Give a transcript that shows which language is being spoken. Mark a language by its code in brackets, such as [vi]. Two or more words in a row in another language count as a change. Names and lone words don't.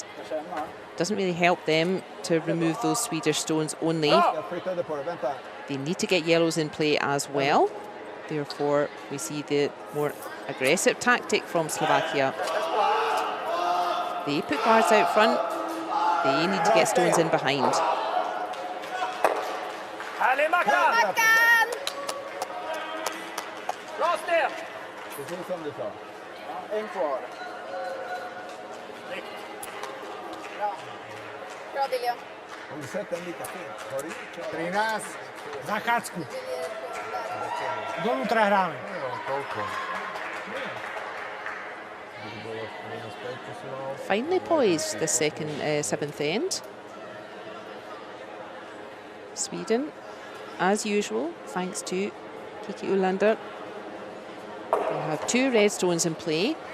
[en] Doesn't really help them to remove those Swedish stones only. They need to get yellows in play as well. Therefore, we see the more aggressive tactic from Slovakia. They put guards out front. They need to get stones in behind. [sv] En kvar. Bra, Dilja. Om du sätter den lika fint. Har du gjort? [sk] Trinas, Zachácku. Donútra hráme. [en] Finally poised the second 7th end. Sweden, as usual, thanks to Kiki Ulander. They have 2 red stones in play.